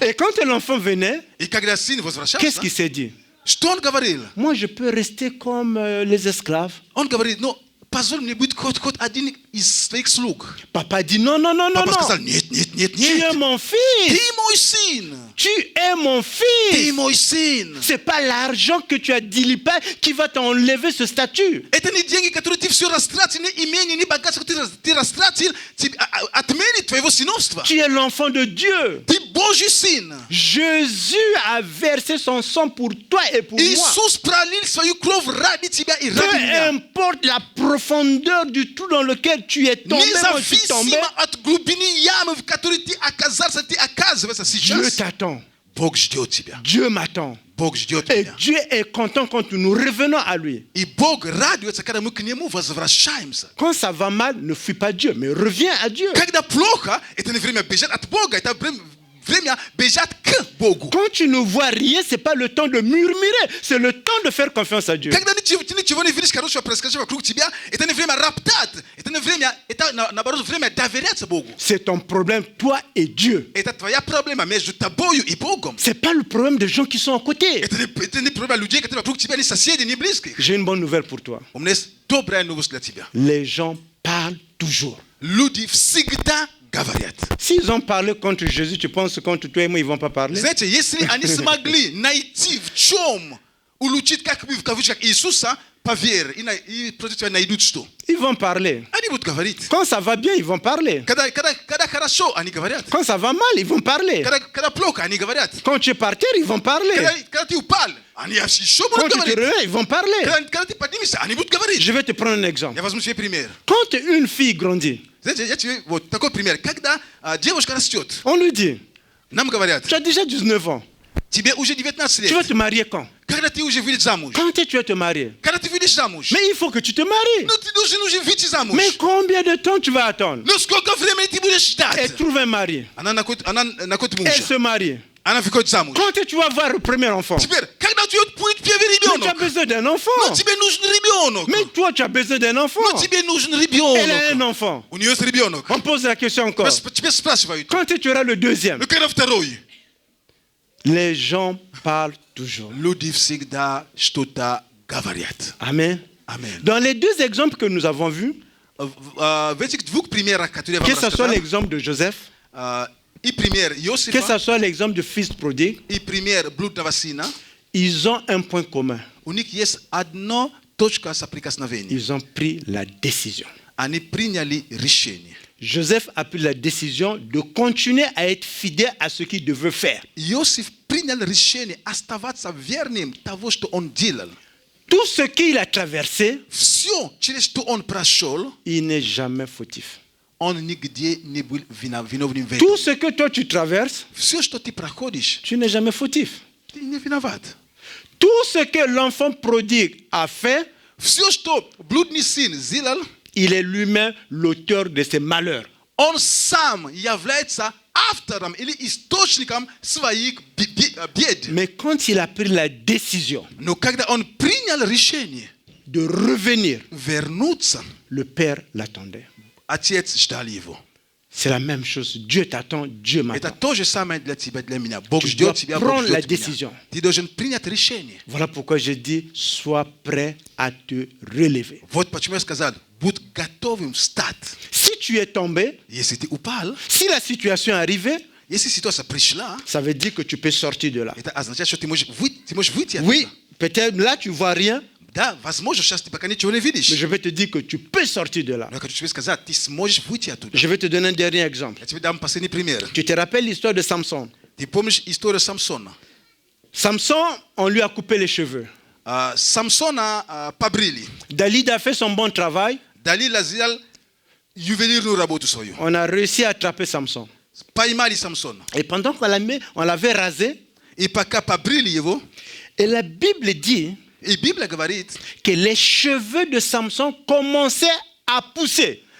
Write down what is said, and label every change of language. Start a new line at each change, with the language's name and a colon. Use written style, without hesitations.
French: Et quand l'enfant venait,
Russian: И когда сын
French: qu'est-ce
Russian: возвращался,
French: qu'il s'est dit?
Russian: что он говорил?
French: Moi, je peux rester comme les esclaves.
Russian: Он говорит, ну, позволь мне быть хоть один из твоих слуг.
French: Papa dit non, non, non, non,
Russian: Папа
French: non.
Russian: сказал, нет,
French: Tu es mon
Russian: ты
French: fils.
Russian: мой сын.
French: Tu es mon
Russian: Ты
French: fils.
Russian: мой сын.
French: C'est pas l'argent que tu as dilipé qui va t'enlever ce statut.
Russian: Это не деньги, которые ты все растратил, не имение, не богатство, ты растратил, отменит твоего сыновства.
French: Tu es l'enfant de Dieu.
Russian: Ты Божий сын.
French: Jésus a versé son sang pour toi et pour moi.
Russian: Иисус пролил свою кровь ради тебя и ради
French: Peu
Russian: меня.
French: importe la profondeur du trou dans lequel tu es tombé, moi je suis tombé,
Russian: Независимо от глубины ямы, в которой ты оказываешься
French: Dieu
Russian: сейчас,
French: t'attend.
Russian: Бог ждет тебя.
French: Dieu m'attend.
Russian: Бог ждет
French: Et
Russian: тебя.
French: Dieu est content quand nous revenons à lui.
Russian: И Бог радуется, когда мы к Нему возвращаемся.
French: Quand ça va mal, ne fuis pas Dieu, mais reviens à Dieu.
Russian: Когда плохо, это не время бежать от Бога, это время бежать к Богу.
French: Quand tu ne vois rien, c'est pas le temps de murmurer, c'est le temps de faire confiance à Dieu.
Russian: Когда ничего не видишь хорошего происходящего вокруг тебя, это не время роптать, это не время, это наоборот время доверяться Богу.
French: C'est ton problème, toi et Dieu.
Russian: Это твоя проблема между тобою и Богом.
French: C'est pas le problème des gens qui sont à côté.
Russian: Это не проблема людей, которые вокруг тебя, не соседи, не близких.
French: J'ai une bonne nouvelle pour toi.
Russian: У меня есть добрая новость для тебя.
French: Les gens parlent toujours.
Russian: Люди всегда говорят.
French: S'ils ont parlé contre Jésus, tu penses que contre toi et moi, ils vont pas parler?
Russian: Знаете, если они смогли найти в чем улучшить, как бы в кавычках, Иисуса, поверь, и против тебя найдут что?
French: Ils vont parler.
Russian: Они будут говорить.
French: Quand ça va bien, ils vont parler.
Russian: Когда хорошо, они говорят.
French: Quand ça va mal, ils vont parler.
Russian: Когда плохо, они говорят.
French: Quand tu es par terre, ils vont parler.
Russian: Когда ты упал, они еще
French: Quand
Russian: будут
French: tu te
Russian: говорить.
French: réveilles, ils vont parler.
Russian: Когда ты поднимешься, они будут говорить.
French: Je vais te prendre un exemple.
Russian: Я возьму себе пример.
French: Quand une fille grandit,
Russian: Знаете, я тебе вот такой пример. Когда девушка растет,
French: on lui dit,
Russian: нам говорят,
French: tu as déjà 19 ans.
Russian: тебе уже 19
French: Tu vas
Russian: лет.
French: te marier quand?
Russian: Когда ты уже выйдешь замуж?
French: Quand est-ce que tu vas te marier?
Russian: Когда ты выйдешь замуж?
French: Mais il faut que tu te maries.
Russian: Ну, ты должен уже выйти замуж.
French: Mais combien de temps tu vas attendre?
Russian: Ну, сколько времени ты будешь ждать?
French: Elle trouve un mari.
Russian: Она находит
French: Elle
Russian: мужа.
French: se marie.
Russian: Она выходит замуж.
French: Quand est-ce que tu vas avoir le premier enfant?
Russian: Теперь, когда у тебя будет первый
French: Mais tu as
Russian: ребенок?
French: besoin d'un
Russian: Ну,
French: enfant.
Russian: тебе нужен ребенок.
French: Mais toi, tu as besoin d'un enfant.
Russian: Ну, тебе нужен
French: Elle a un
Russian: ребенок.
French: enfant.
Russian: У нее есть ребенок.
French: On pose la question encore.
Russian: Тебе спрашивают,
French: Quand est-ce que tu auras le deuxième?
Russian: ну, когда второй?
French: Les gens parlent toujours.
Russian: Люди всегда что-то говорят.
French: Amen. Amen. Dans les deux exemples que nous avons vus,
Russian: В этих двух примерах, которые я
French: que
Russian: вам
French: ce soit
Russian: рассказал,
French: l'exemple de Joseph,
Russian: и пример
French: que
Russian: Иосифа,
French: ce soit l'exemple du fils prodigue,
Russian: и пример блудного сына,
French: ils ont un point commun.
Russian: у них есть одна точка соприкосновения.
French: Ils ont pris la décision.
Russian: Они приняли решение.
French: Joseph a pris la décision de continuer à être fidèle à ce qu'il devait faire.
Russian: Иосиф принял решение оставаться верным того, что он делал.
French: Tout ce qu'il a traversé,
Russian: Все, через что он прошел,
French: il n'est jamais fautif.
Russian: он нигде не был виновным в этом.
French: Tout ce que toi tu traverses,
Russian: Все, что ты проходишь,
French: tu n'es jamais fautif.
Russian: ты не виноват.
French: Tout ce que l'enfant prodigue a fait,
Russian: Все, что блудный сын сделал,
French: il est lui-même l'auteur de ses malheurs.
Russian: он сам является автором или источником своих бед.
French: Mais quand il a pris la décision
Russian: Но когда он принял решение
French: de revenir,
Russian: вернуться,
French: le Père l'attendait.
Russian: Отец ждал его.
French: C'est la même chose. Dieu t'attend, Dieu
Russian: Это
French: m'attend.
Russian: то же самое для тебя, для меня. Бог
French: Tu
Russian: ждет
French: dois
Russian: тебя, Бог
French: prendre la
Russian: ждет меня.
French: décision.
Russian: Ты должен принять решение.
French: Voilà pourquoi je dis, sois prêt à te relever.
Russian: Вот почему я сказал, будь готовым встать.
French: Si tu es tombé,
Russian: Если ты упал,
French: si la situation est arrivée,
Russian: если ситуация пришла,
French: ça veut dire que tu peux sortir de là.
Russian: это означает, что ты можешь выйти оттуда.
French: Oui, peut-être là tu vois rien,
Russian: Да, возможно, сейчас ты пока ничего не видишь.
French: mais je vais te dire que tu peux sortir de là.
Russian: Но я хочу тебе сказать, ты сможешь выйти оттуда.
French: Je vais te donner un dernier exemple.
Russian: Я тебе дам последний пример.
French: Tu te rappelles l'histoire de Samson?
Russian: Ты помнишь историю Самсона?
French: Samson, on lui a coupé les cheveux.
Russian: Самсона побрили.
French: David a fait son bon travail.
Russian: Далила сделал ювелирную работу свою.
French: On a réussi à attraper Samson.
Russian: Поймали Самсона.
French: Et pendant on l'avait rasé,
Russian: И пока побрили его,
French: et la Bible dit
Russian: и Библия говорит,
French: que les cheveux de Samson commençaient à pousser.